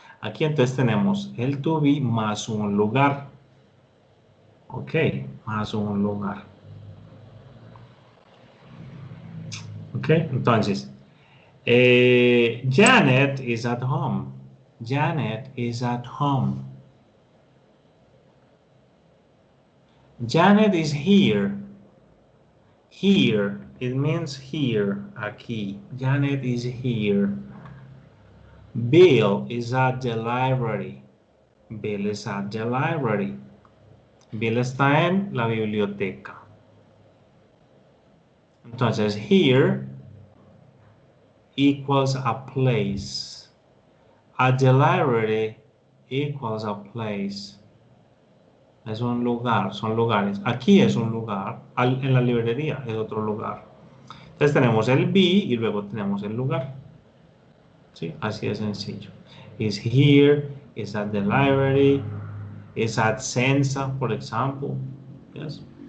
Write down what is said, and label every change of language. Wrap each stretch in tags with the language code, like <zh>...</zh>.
<es>Aquí entonces tenemos el to be más un lugar. Ok, más un lugar.</es> <en>Ok, entonces, Janet is at home. Janet is at home. Janet is here. Here, it means here,</en> <es>aquí.</es> <en>Janet is here. Bill is at the library. Bill is at the library.</en> <es>Bill está en la biblioteca. Entonces,</es> <en>here equals a place. At the library equals a place.</en> <es>Es un lugar, son lugares. Aquí es un lugar, en la librería es otro lugar. Entonces tenemos el be y luego tenemos el lugar. ¿Sí? Así de sencillo.</es> <en>Is here, is at the library, is at Sensa,</en> <es>por ejemplo.</es> <en>Yes.</en>